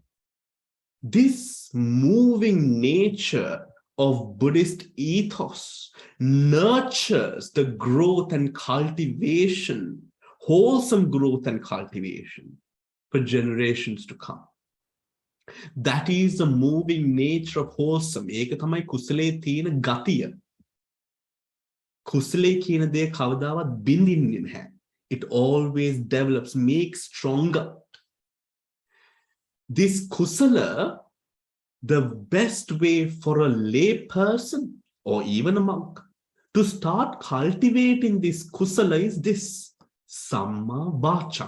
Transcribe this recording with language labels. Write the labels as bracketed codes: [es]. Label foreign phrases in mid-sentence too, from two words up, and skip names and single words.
[en] This moving nature of Buddhist ethos nurtures the growth and cultivation, wholesome growth and cultivation for generations to come. That is the moving nature of wholesome. [si] ඒක තමයි කුසලේ තියෙන ගතිය. කුසලේ කියන දේ kavadaවත් බින්දින්නේ නැහැ. [en] It always develops, makes stronger. This kusala, the best way for a lay person or even a monk to start cultivating this kusala is this [pi] samma vacha.